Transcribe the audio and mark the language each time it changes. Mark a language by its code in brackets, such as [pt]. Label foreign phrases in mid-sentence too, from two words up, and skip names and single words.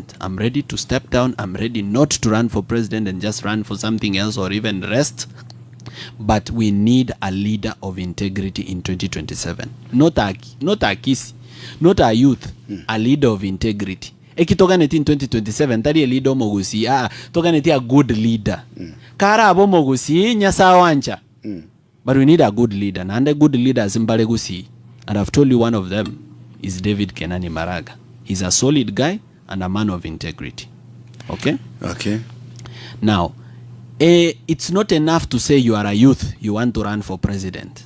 [en] I'm ready to step down. I'm ready not to run for president and just run for something else or even rest. But we need a leader of integrity in 2027. Not a Kisii, not a youth, a leader of integrity. [guz] ekitoganeti [en] in 2027 [guz] tari leader mogusi toganeti [en] a good leader [guz] kara abo mogusi nyasa wancha [en] but we need a good leader [guz] and a good leader zimbale gusi, [en] and I've told you one of them is David Kenani Maraga. He's a solid guy and a man of integrity. Okay now it's not enough to say you are a youth, you want to run for president.